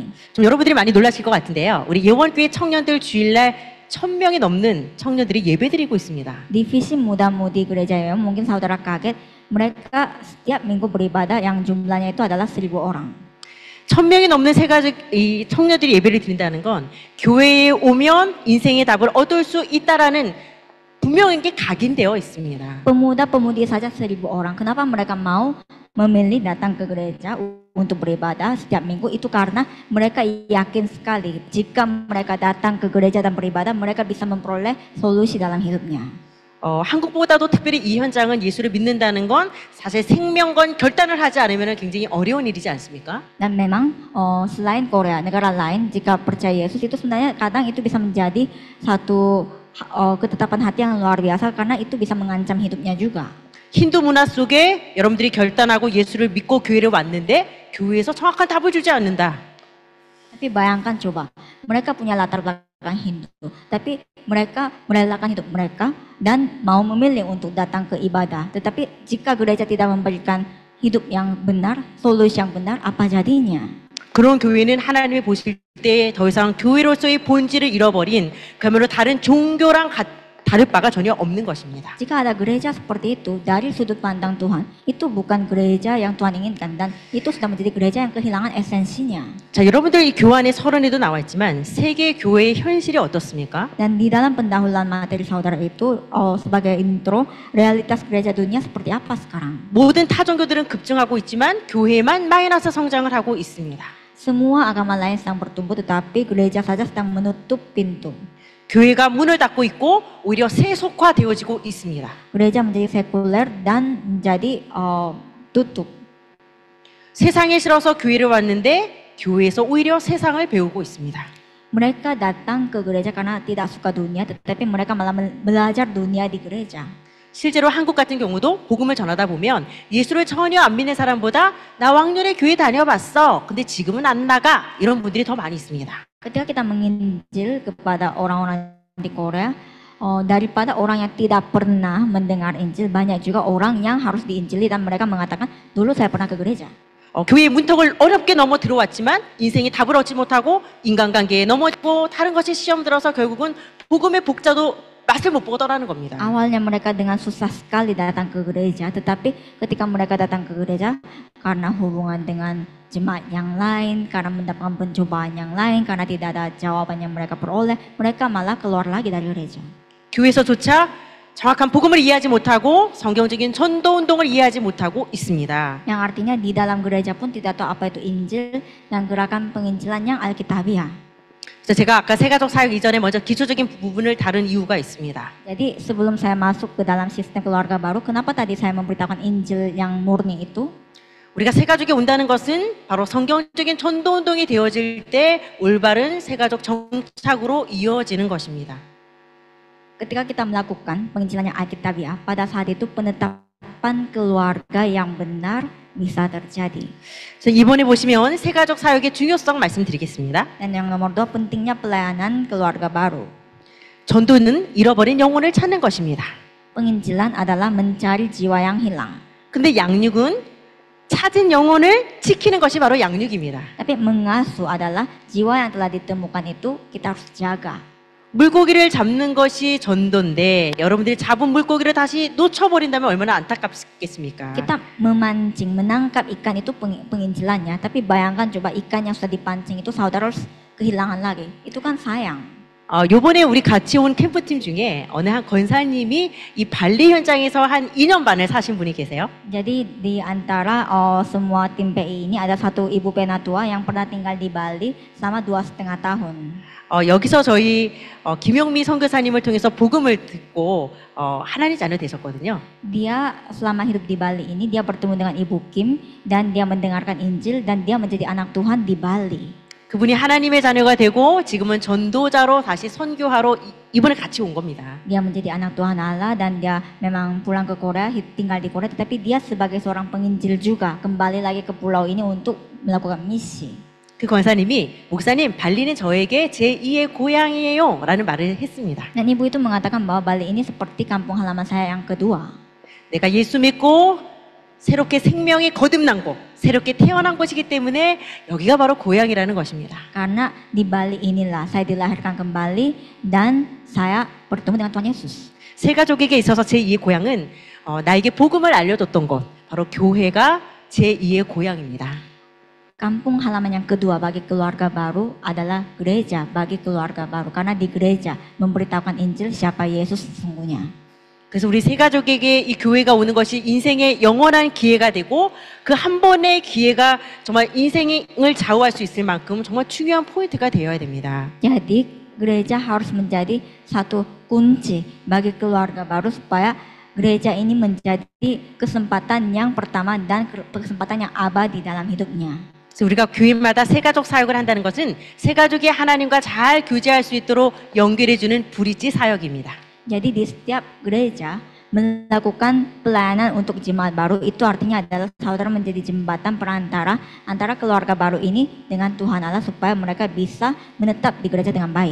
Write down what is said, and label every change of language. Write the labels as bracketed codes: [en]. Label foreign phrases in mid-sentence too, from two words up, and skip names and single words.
[ko] 좀 여러분들이 많이 놀라실 것 같은데요. 우리 예원교회 청년들 주일날 1000명이 넘는 청년들이 예배드리고 있습니다. [id] Divisi muda-mudi gereja Yeon, mungkin saudara kaget, mereka setiap minggu beribadah yang jumlahnya itu adalah 1.000 orang. [ko] 1000명이 넘는 세가족 이 청년들이 예배를 드린다는 건 교회에 오면 인생의 답을 얻을 수 있다라는 분명한 게 각인되어 있습니다. [id] Pemuda-pemudi saja 1.000 orang. Kenapa mereka mau memilih datang ke gereja untuk beribadah setiap minggu? Itu karena mereka yakin sekali jika mereka datang ke gereja dan beribadah, mereka bisa memperoleh solusi dalam hidupnya. [ko] 한국보다도 특별히 이 현장은 예수를 믿는다는 건 사실 생명건 결단을 하지 않으면 굉장히 어려운 일이지 않습니까? [id] Dan memang selain Korea, negara lain jika percaya Yesus itu sebenarnya kadang itu bisa menjadi satu ketetapan hati yang luar biasa karena itu bisa mengancam hidupnya juga. [ko] 힌두 문화 속에 여러분들이 결단하고 예수를 믿고 교회를 왔는데 교회에서 정확한 답을 주지 않는다. [id] Tapi bayangkan coba, mereka punya latar belakang Hindu, tapi mereka merelakan hidup mereka dan mau memilih untuk datang ke ibadah. Tetapi jika gereja tidak memberikan hidup yang benar, solusi yang benar, apa jadinya? [ko] 그런 교회는 하나님이 보실 때 더 이상 교회로서의 본질을 잃어버린 그야말로 다른 종교랑 다를 바가 전혀 없는 것입니다. [id] Jika ada gereja seperti itu, dari sudut pandang Tuhan, itu bukan gereja yang Tuhan inginkan dan itu sudah menjadi gereja yang kehilangan esensinya. [ko] 자, 여러분들 이 교환의 서론에도 나와 있지만 세계 교회의 현실이 어떻습니까? [id] Dan di dalam pendahuluan materi saudara itu sebagai intro, realitas gereja dunia seperti apa sekarang? [ko] 모든 타종교들은 급증하고 있지만 교회만 마이너스 성장을 하고 있습니다. [id] Semua agama lain sedang bertumbuh, tetapi gereja saja sedang menutup pintu. [ko] 교회가 문을 닫고 있고 오히려 세속화되어지고 있습니다. [id] Gereja menjadi sekuler dan menjadi tutup. [ko] 세상에 싫어서 교회를 왔는데 교회에서 오히려 세상을 배우고 있습니다. [id] Mereka datang ke gereja karena tidak suka dunia, tetapi mereka malah belajar dunia di gereja. [ko] 실제로 한국 같은 경우도 복음을 전하다 보면 예수를 전혀 안 믿는 사람보다 나 왕년에 교회 다녀봤어. 근데 지금은 안 나가. 이런 분들이 더 많이 있습니다. [id] Ketika kita menginjil kepada orang-orang di Korea, daripada orang yang tidak pernah mendengar Injil, banyak juga orang yang harus diinjili dan mereka mengatakan, dulu saya pernah ke gereja. [ko] 교회의 문턱을 어렵게 넘어 들어왔지만 인생이 답을 얻지 못하고 인간관계에 넘어지고 다른 것에 시험 들어서 결국은 복음의 복자도 맛을 못 보고 떠나는 겁니다. [id] Awalnya mereka dengan susah sekali datang ke gereja, tetapi ketika mereka datang ke gereja karena hubungan dengan jemaat yang lain, karena mendapatkan pencobaan yang lain, karena tidak ada jawaban yang mereka peroleh, mereka malah keluar lagi dari gereja. [ko] 교회에서조차 정확한 복음을 이해하지 못하고 성경적인 전도 운동을 이해하지 못하고 있습니다. [id] Yang artinya di dalam gereja pun tidak tahu apa itu Injil dan gerakan penginjilan yang Alkitabiah. [ko] 그래서 제가 아까 세가족 사역 이전에 먼저 기초적인 부분을 다룬 이유가 있습니다. [id] Jadi sebelum saya masuk ke dalam sistem keluarga baru, kenapa tadi saya memberitahukan Injil yang murni itu? [ko] 우리가 세가족에 온다는 것은 바로 성경적인 전도 운동이 되어질 때 올바른 세가족 정착으로 이어지는 것입니다. [id] Ketika kita melakukan penginjilan yang Alkitabiah, pada saat itu penetapan keluarga yang benar bisa terjadi. [ko] 그래서 이번에 보시면 세가족 사역의 중요성 말씀드리겠습니다. [id] Dan yang nomor 2, pentingnya pelayanan keluarga baru. [ko] 전도는 잃어버린 영혼을 찾는 것입니다. [id] Penginjilan adalah mencari jiwa yang hilang. [ko] 근데 양육은 찾은 영혼을 지키는 것이 바로 양육입니다. [id] Tapi mengasuh adalah jiwa yang telah ditemukan itu kita harus jaga. [ko] 물고기를 잡는 것이 전도인데 여러분들이 잡은 물고기를 다시 놓쳐버린다면 얼마나 안타깝겠습니까? [id] Kita memancing, menangkap ikan itu penginjilannya, tapi bayangkan coba ikan yang sudah dipancing itu saudara harus kehilangan lagi. Itu kan sayang. [ko] 요번에 우리 같이 온 캠프팀 중에 어느 한 권사님이 이 발리 현장에서 한 2년 반을 사신 분이 계세요. [id] Jadi di antara semua tim PI ini ada satu ibu penatua yang pernah tinggal di Bali selama 2,5 tahun. [ko] 여기서 저희 김영미 선교사님을 통해서 복음을 듣고 하나님 자녀 되셨거든요. [id] Dia selama hidup di Bali ini dia bertemu dengan Ibu Kim dan dia mendengarkan Injil dan dia menjadi anak Tuhan di Bali. [ko] 그분이 하나님의 자녀가 되고 지금은 전도자로 다시 선교하러 이번에 같이 온 겁니다. [id] Dia menjadi anak Tuhan Allah dan dia memang pulang ke Korea, tinggal di Korea, tetapi dia sebagai seorang penginjil juga kembali lagi ke pulau ini untuk melakukan misi. [ko] 그 권사님이 목사님 발리는 저에게 제2의 고향이에요 라는 말을 했습니다. [id] Dan ibu itu mengatakan bahwa Bali ini seperti kampung halaman saya yang kedua. [ko] 내가 예수 믿고 새롭게 생명이 거듭난 곳, 새롭게 태어난 곳이기 때문에 여기가 바로 고향이라는 것입니다. [id] Karena di Bali inilah saya dilahirkan kembali dan saya bertemu dengan Tuhan Yesus. [ko] 세가족에게 있어서 제2의 고향은 나에게 복음을 알려줬던 곳, 바로 교회가 제2의 고향입니다. [id] Kampung halaman yang kedua bagi keluarga baru adalah gereja bagi keluarga baru. Karena di gereja memberitahukan Injil siapa Yesus sesungguhnya. [ko] 그래서 우리 세가족에게 이 교회가 오는 것이 인생의 영원한 기회가 되고 그 한 번의 기회가 정말 인생을 좌우할 수 있을 만큼 정말 중요한 포인트가 되어야 됩니다. [id] Jadi gereja harus menjadi satu kunci bagi keluarga baru supaya gereja ini menjadi kesempatan yang pertama dan kesempatan yang abadi dalam hidupnya. [ko] 그래서 우리가 교회마다 세가족 사역을 한다는 것은 세가족이 하나님과 잘 교제할 수 있도록 연결해주는 브릿지 사역입니다. [id] Jadi di setiap gereja melakukan pelayanan untuk jemaat baru itu artinya adalah saudara menjadi jembatan perantara antara keluarga baru ini dengan Tuhan Allah supaya mereka bisa menetap di gereja dengan baik.